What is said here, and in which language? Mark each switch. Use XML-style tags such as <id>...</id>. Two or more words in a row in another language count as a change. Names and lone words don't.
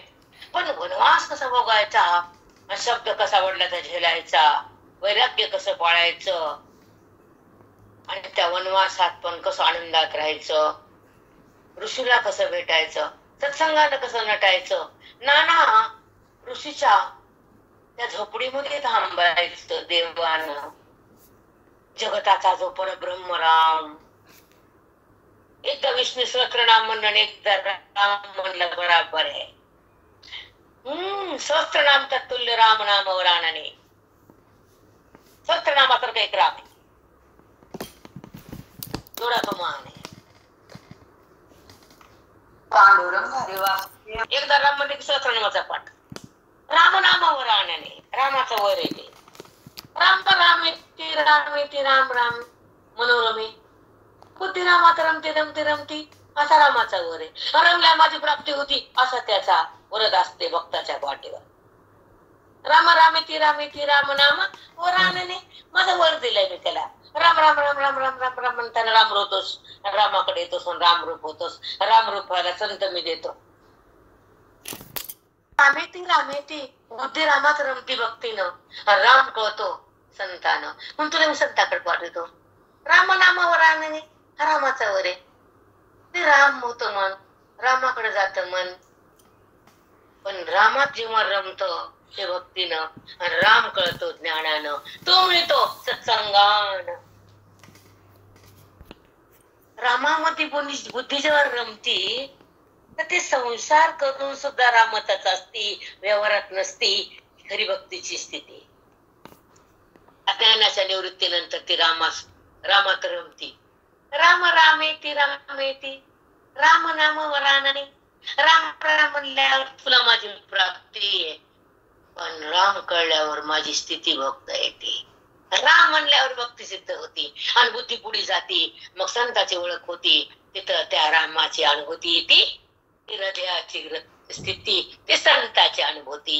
<mr>पण वनवास कसा भोगायचा, शब्द कसा वडिलाचा झेलायचा, वैराग्य कसं पाळायचं आणि त्या वनवासात पण कसं आनंदात राहायचं, ऋषीला कसं भेटायचं, सत्संगाला कसं नटायचं, नाना ऋषीच्या त्या झोपडीमध्ये थांबायचं देवानं. जगताचा जो परब्रह्म राम, एकदा विष्णू सहस्त्रनाम म्हणणं, एकदा राम म्हणलं बराबर आहे.</mr> <sa>सहस्त्रनाम तत्तुल्य राम नाम वरानने.</sa> <mr>सहस्त्रनामासारखं एक राम आहे, एवढा तो महान आहे. पांडुरंग हरिवा. एकदा राम म्हणजे सहस्त्रनामाचा पाठ.</mr> <sa>राम नाम वरानने,</sa> <mr>रामाचं वर येते. राम तर राम येते, राम येते,</mr> <sa>राम राम मनोरमे.</sa> <mr>बुद्धी रामात रमते रमते रमती, असा रामाचा वर आहे. रमल्या माझी प्राप्ती होती, असा त्याचा वरद असते भक्ताच्या पाठीवर.</mr> <sa>राम रामेती रामेती राम नाम वरानने.</sa> <mr>माझा वर दिलाय मी त्याला. राम राम राम राम राम राम राम म्हणताना राम होतोस, रामाकडे येतोस आणि राम रूप होतोस. राम रूपाला संत मी देतो.</mr> <sa>रामेती रामेती</sa> <mr>बुद्धी रामात रमती भक्तीनं. राम कळतो संतानं म्हणून तुला मी संताकडे पाठवतो.</mr> <sa>राम नाम वरानने,</sa> <mr>रामाचा वर आहे. ते राम होतं मन, रामाकडे जात मन. पण रामात जेव्हा रमत ते भक्तीनं आणि राम कळतो ज्ञानानं, तो मिळतो सत्संगानं. रामामध्ये बुद्धी जेव्हा रमती तर ते संसार करून सुद्धा रामतच असती, व्यवहारात नसती. खरी भक्तीची स्थिती. अज्ञानाच्या निवृत्तीनंतर ती रामात रमती.</mr> <sa>राम रामेती रामेती राम नाम वरानने.</sa> <mr>राम राम म्हणल्यावर तुला माझी प्राप्ती आहे, पण राम कळल्यावर माझी स्थिती भक्त येते. राम म्हणल्यावर भक्ती सिद्ध होती आणि बुद्धी पुढे जाती. मग संताची ओळख होती. तिथं त्या रामाची अनुभूती येते. हृदयाची स्थिती ते संताची अनुभूती.</mr>